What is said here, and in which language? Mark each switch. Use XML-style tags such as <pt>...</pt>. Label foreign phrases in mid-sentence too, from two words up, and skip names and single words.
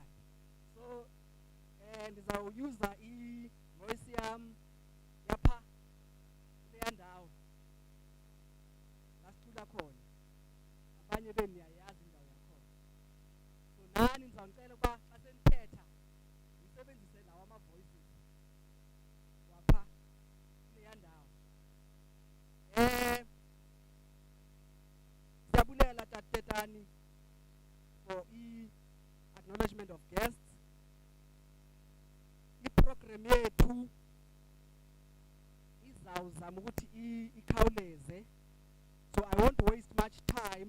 <xh>So ndizawuuser i-voice yam yapha kule ndawo lasicula khona abanye beniyayazi indawo yakhona. So nani ndizawucela ukuba xa senithetha nisebenzise lawo ama-voices wapha kule ndawo. Siyabulela Tatetani</xh> <en>for i-acknowledgement of guests.</en> <xh>I-program yethu izawuzama ukuthi ikhawuleze,</xh> <en>so I won't waste much time.</en>